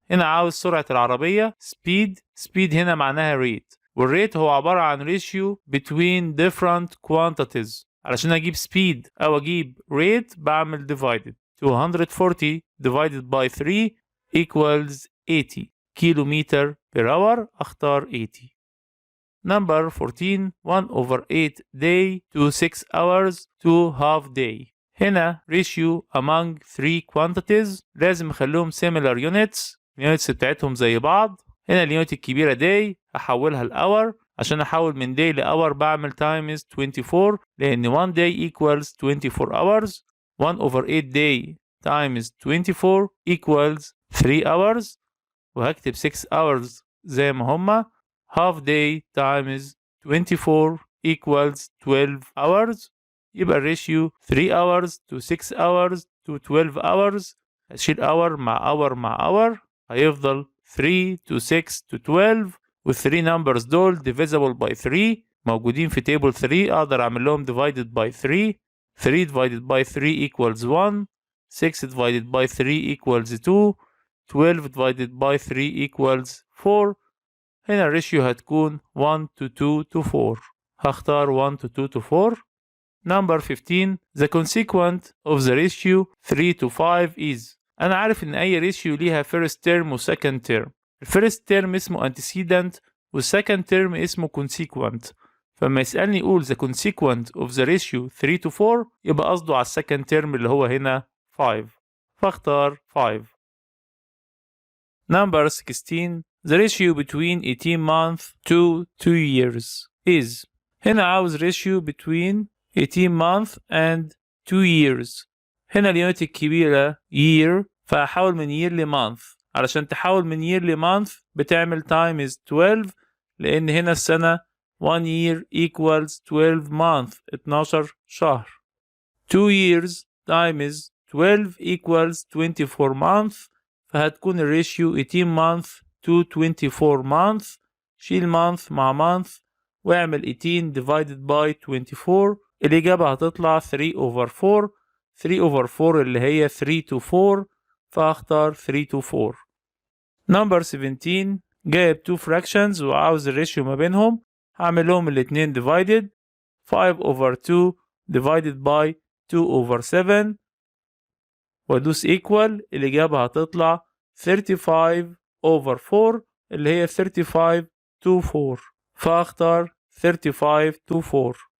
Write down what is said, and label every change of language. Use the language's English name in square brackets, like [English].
[Arabic] هنا عاوز سرعة العربية speed هنا معناها rate والريت هو عبارة عن [English] ratio between different quantities. [Arabic] علشان أجيب speed أو أجيب rate بعمل divided. [English] 240 divided by 3 equals 80 kilometer per hour [Arabic] اختار 80. [English] Number 14. 1 over 8 day to 6 hours to half day. [Arabic] هنا [English] ratio among 3 quantities [Arabic] لازم اخليهم [English] similar units. [Arabic] اليونتس بتاعتهم زي بعض. هنا اليونت الكبيرة day هحولها لأور. عشان احول من day لأور بعمل times 24 لأن [English] 1 day equals 24 hours. 1 over 8 day times 24 equals 3 hours [Arabic] وهكتب [English] 6 hours [Arabic] زي ما هما. [English] half day times 24 equals 12 hours [Arabic] يبقى الريشيو [English] 3 hours to 6 hours to 12 hours. [Arabic] هشيل [English] hour مع hour مع hour [Arabic] هيفضل [English] 3 to 6 to 12 وال3 numbers دول divisible by 3 [Arabic] موجودين في [English] table 3 [Arabic] أقدر أعمل لهم [English] divided by 3. 3 divided by 3 equals 1. 6 divided by 3 equals 2. 12 divided by 3 equals 4. [Arabic] هنا الريشيو هتكون [English] 1 to 2 to 4. [Arabic] هختار [English] 1 to 2 to 4. Number 15. The consequent of the ratio 3 to 5 is. [Arabic] أنا عارف إن أي ريشيو ليها [English] first term [Arabic] و [English] second term. [Arabic] الفيرست term اسمه antecedent وال [English] second term [Arabic] اسمه consequent. فلما يسألني يقول [English] the consequent of the ratio 3 to 4 [Arabic] يبقى قصده على [English] second term [Arabic] اللي هو هنا [English] 5. [Arabic] فاختار [English] 5. Number 16. The ratio between 18 months to 2 years is. [Arabic] هنا عاوز [English] ratio between 18 months and 2 years. [Arabic] هنا اليونت الكبيرة year فهحول من year ل month. علشان تحول من year ل month بتعمل times 12 لأن هنا السنة [English] 1 year equals 12 month [Arabic] 12 شهر. [English] 2 years times 12 equals 24 month [Arabic] فهتكون الريشيو [English] 18 month to 24 month. [Arabic] شيل month مع month واعمل [English] 18 divided by 24. [Arabic] الإجابة هتطلع [English] 3 over 4. 3 over 4 [Arabic] اللي هي [English] 3 to 4 [Arabic] فهختار [English] 3 to 4. Number 17. [Arabic] جايب [English] 2 fractions [Arabic] وعاوز الريشيو ما بينهم. هعمل لهم الاتنين divided. [English] 5 over 2 divided by 2 over 7 [Arabic] وادوس [English] equal. [Arabic] الإجابة هتطلع [English] 35 over 4 اللي هي 35 to 4 [Arabic] فاختار [English] 35 to 4.